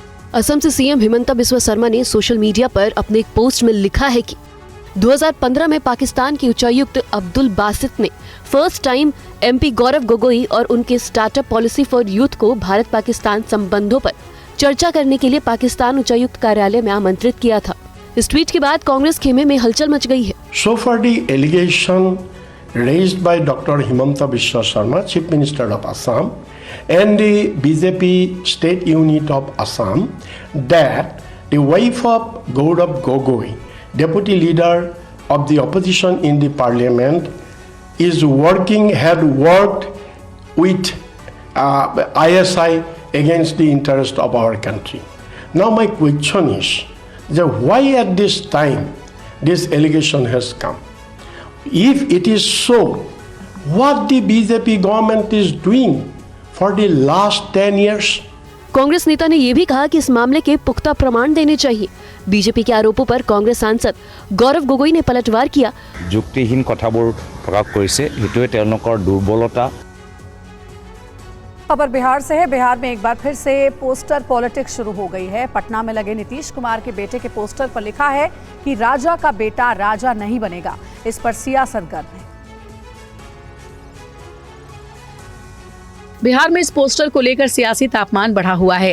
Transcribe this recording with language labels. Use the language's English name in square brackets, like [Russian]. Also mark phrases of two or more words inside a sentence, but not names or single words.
[Hindi] असम से सीएम हिमंता बिस्वा शर्मा ने [English] social media [Hindi] पर अपने एक पोस्ट में लिखा है कि 2015 में पाकिस्तान के उच्चायुक्त अब्दुल बासित ने [English] first time MP [Hindi] गौरव गोगोई और उनके स्टार्टअप पॉलिसी फॉर यूथ को भारत पाकिस्तान संबंधों पर चर्चा करने के लिए पाकिस्तान उच्चायुक्त कार्यालय में आमंत्रित किया था। इस ट्वीट के बाद कांग्रेस खेमे में हलचल मच गई है। [English] So far the allegation raised by Dr. Himanta Biswa Sharma, Chief Minister of Assam, and the BJP state unit of Assam, that the wife of Gaurav Gogoi, deputy leader of the opposition in the parliament, had worked with ISI against the interest of our country. Now my question is, why at this time this allegation has come? If it is so, what the BJP government is doing for the last 10 years? [Hindi] कांग्रेस नेता ने यह भी कहा कि इस मामले के पुख्ता प्रमाण देने चाहिए। बीजेपी के आरोपों पर कांग्रेस सांसद गौरव गोगोई ने पलटवार किया। [Assamese] যুক্তিহীন কথাবোৰ প্ৰকাশ কৰিছে, এটোৱে তেওঁলোকৰ দুৰ্বলতা। [Hindi] खबर बिहार से है। बिहार में एक बार फिर से [English] poster politics [Hindi] शुरू हो गई है। पटना में लगे नीतीश कुमार के बेटे के पोस्टर पर लिखा है कि राजा का बेटा राजा नहीं बनेगा। इस पर सियासत गर्म है। बिहार में इस पोस्टर को लेकर सियासी तापमान बढ़ा हुआ है।